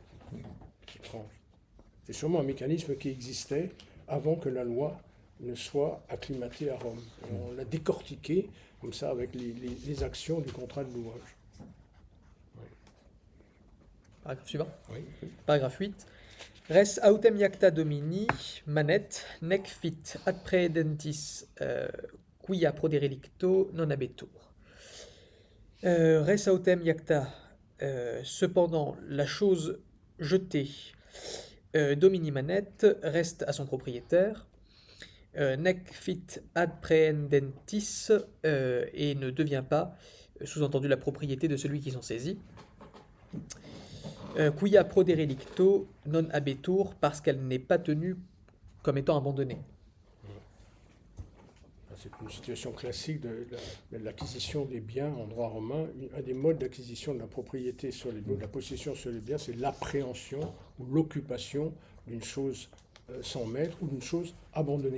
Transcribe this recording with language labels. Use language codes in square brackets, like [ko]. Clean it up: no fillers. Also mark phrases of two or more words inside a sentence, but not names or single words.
[fr] C'est étrange. C'est sûrement un mécanisme qui existait avant que la loi ne soit acclimatée à Rome. Et on l'a décortiqué comme ça avec les actions du contrat de louage. Paragraphe suivant. Oui. Paragraphe 8. [la] Res autem iacta domini manet nec fit ad praedentis quia proderelicto non habetur. Res autem iacta, [fr] cependant la chose jetée, [la] domini manet, [fr] reste à son propriétaire, [la] nec fit ad praedentis, [fr] et ne devient pas, sous-entendu, la propriété de celui qui s'en saisit. [la] Quia proderelicto non habetur, [fr] parce qu'elle n'est pas tenue comme étant abandonnée. C'est une situation classique de l'acquisition des biens en droit romain. Un des modes d'acquisition de la propriété sur les biens, de la possession sur les biens, c'est l'appréhension ou l'occupation d'une chose sans maître ou d'une chose abandonnée.